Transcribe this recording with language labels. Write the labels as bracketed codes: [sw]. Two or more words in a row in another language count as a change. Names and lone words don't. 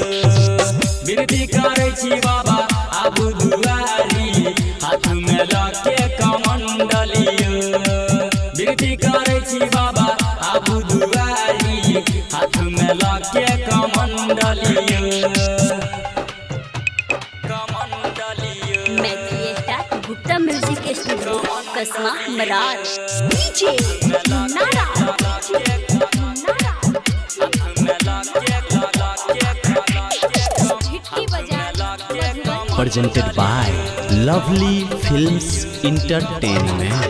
[mai] विनती करै छी बाबा आबू दुआरी हाथ में लके कमंडलियो। विनती करै छी बाबा आबू दुआरी हाथ में लके कमंडलियो। मैथिली स्टार गुप्ता म्यूजिक स्टूडियो कसमा मरार। डीजे नारा [en] presented by Lovely Films Entertainment।